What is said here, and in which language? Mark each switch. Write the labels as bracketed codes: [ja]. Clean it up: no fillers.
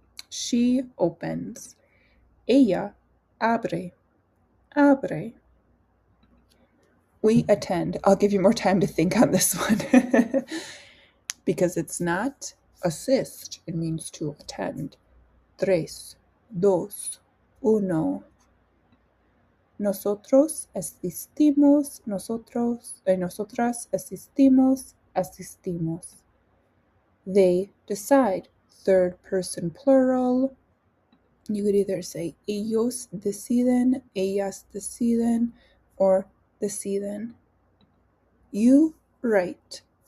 [en] She opens. Ella abre, abre. We attend. I'll give you more time to think on this one. Because it's not assist, it means to attend. [es] Tres, dos, uno. Nosotros asistimos, nosotras asistimos, asistimos. [en] They decide, third person plural. You could either say ellos deciden, ellas deciden, or deciden. You write.